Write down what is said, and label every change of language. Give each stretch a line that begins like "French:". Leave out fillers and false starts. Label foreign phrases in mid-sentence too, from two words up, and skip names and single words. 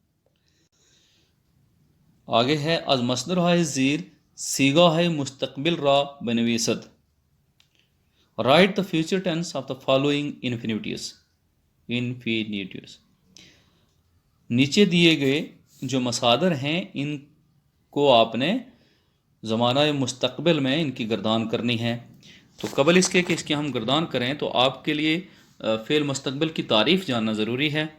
Urdu: آگے ہے
Persian: از مصدر های زیر سیگا ہے مستقبل را بنویسد.
English: Write the future tense of the following infinitives.
Urdu: نیچے دیے گئے جو مصادر ہیں ان کو آپ نے زمانہ مستقبل میں ان کی گردان کرنی ہے. تو قبل اس کے کہ اس کی ہم گردان کریں تو آپ کے لیے فعل مستقبل کی تعریف جاننا ضروری ہے.